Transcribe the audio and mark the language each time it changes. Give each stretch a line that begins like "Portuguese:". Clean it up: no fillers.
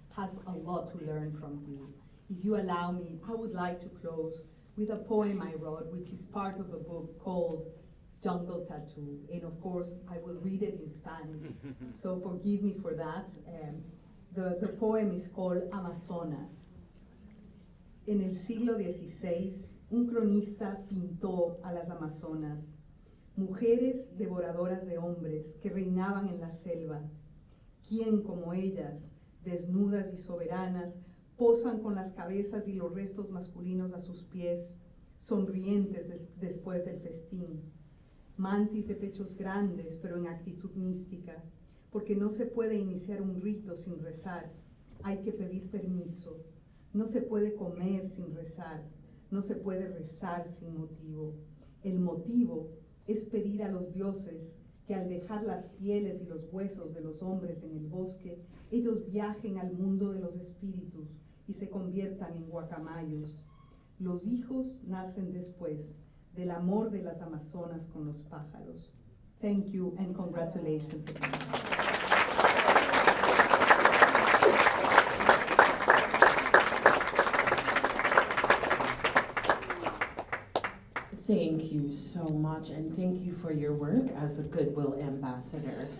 English: has a lot to learn from you. If you allow me, I would like to close with a poem I wrote, which is part of a book called Jungle Tattoo. And of course, I will read it in Spanish, so forgive me for that. The poem is called Amazonas.
Spanish: En el siglo XVI, un cronista pintó a las Amazonas, mujeres devoradoras de hombres que reinaban en la selva. ¿Quién como ellas, desnudas y soberanas, posan con las cabezas y los restos masculinos a sus pies, sonrientes después del festín? Mantis de pechos grandes, pero en actitud mística, porque no se puede iniciar un rito sin rezar, hay que pedir permiso. No se puede comer sin rezar, no se puede rezar sin motivo. El motivo es pedir a los dioses que al dejar las pieles y los huesos de los hombres en el bosque, ellos viajen al mundo de los espíritus y se conviertan en guacamayos. Los hijos nacen después del amor de las amazonas con los pájaros.
English: Thank you and congratulations again. Thank you so much, and thank you for your work as the Goodwill Ambassador.